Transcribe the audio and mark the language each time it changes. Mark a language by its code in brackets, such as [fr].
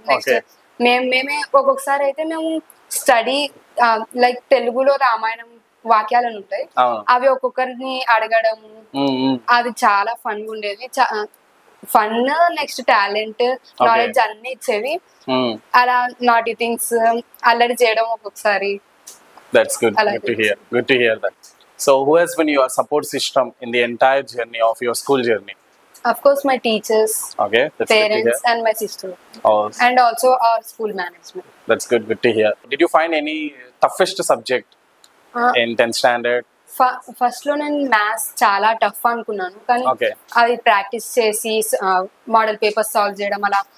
[te] Next మేమే ఒక్కొక్కసారి అయితే మేము స్టడీ లైక్ తెలుగులో రామాయణం వాక్యాలను ఉంటాయి, అవి ఒక్కొక్కరిని అడగడం, అది చాలా ఫన్ గా ఉండేది. ఫన్ నెక్స్ట్ టాలెంట్ నాలెడ్జ్ అన్ని ఇచ్చేవి. అలా [en] naughty things [te] అల్లరి చేయడం ఒక్కొక్కసారి. [en] That's good. Good to hear that. So who has been your support system in the entire journey of your school journey? Of course, my teachers, Okay, that's good to hear. parents, and my sister, Oh, and also our school management. that's good to hear. Did you find any toughest subject in 10th standard? [te] First లో నేను maths చాలా tough అనుకున్నాను, కానీ [en] Okay. [te] అది practice చేసి model papers solve చేయడం అలా